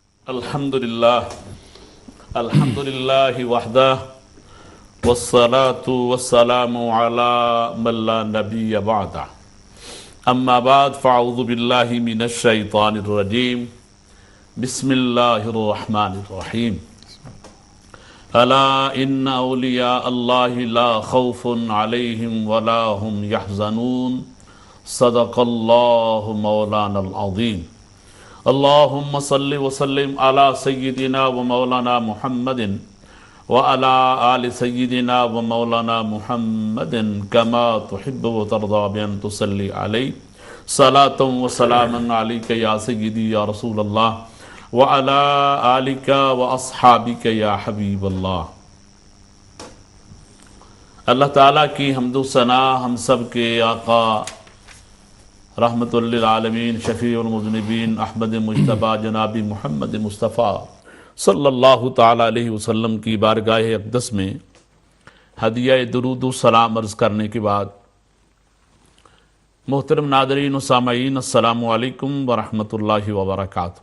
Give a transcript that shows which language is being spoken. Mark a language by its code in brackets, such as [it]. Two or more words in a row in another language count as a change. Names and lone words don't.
[ar] الحمدللہ وحدہ والصلاة والسلام علی من لا نبی بعدہ اما بعد فاعوذ باللہ من الشیطان الرجیم بسم اللہ الرحمن الرحیم الا ان اولیاء اللہ لا خوف علیہم ولا هم یحزنون صدق اللہ مولانا العظیم اللہم صلی وسلم علی سیدنا و مولانا محمد وعلی آل سیدنا و مولانا محمد کما تحب و ترضا بین تصلی علی صلاة و سلام علیک یا سیدی یا رسول اللہ وعلی آلک و اصحابک یا حبیب اللہ۔ [ur] اللہ تعالیٰ کی حمد و ثنا ہم سب کے آقا [ar] رحمت للعالمین شفیع المذنبین [ur] احمد مجتبی جناب محمد مصطفیٰ [ar] صلی اللہ تعالیٰ علیہ وسلم [ur] کی بارگاہ اقدس میں ہدیہ درود و سلام عرض کرنے کے بعد محترم ناظرین و سامعین [ar] السلام علیکم ورحمۃ اللہ وبرکاتہ۔